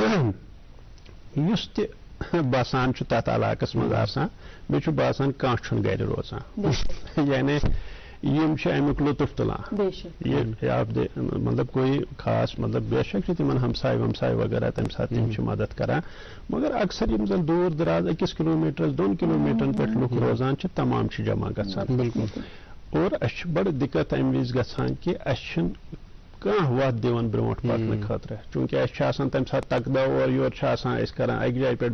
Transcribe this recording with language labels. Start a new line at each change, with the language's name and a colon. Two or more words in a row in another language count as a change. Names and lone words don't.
Kashmiri: یُس تہِ بسان چھُ تتھ علاقس منٛز آسان مےٚ چھُ باسان کانٛہہ چھُنہٕ گرِ روزان یعنی یم چھِ امیُک لطف تُلان یہِ مطلب
Urdu: کوئی خاص مطلب
Kashmiri: بے شک چھِ تِمن ہمساے ومساے وغیرہ تمہِ ساتہٕ تِم چھِ مدد کران مگر اکثر یِم زن دوٗر دراز 1 کِلوٗمیٖٹرس 2 کِلوٗمیٖٹرن پٮ۪ٹھ لُکھ روزان چھِ تمام چھِ جمع گژھان بالکل اور اَسہِ چھِ بڑٕ دِقت امہِ وِزِ گژھان کہِ اَسہِ چھُنہٕ کانٛہہ وَتھ دِوان برونٛٹھ پکنہٕ خٲطرٕ چوٗنٛکہِ اَسہِ چھُ آسان تمہِ ساتہٕ تقدہ اورٕ یورٕ چھِ آسان أسۍ کران اکہِ جایہِ پٮ۪ٹھ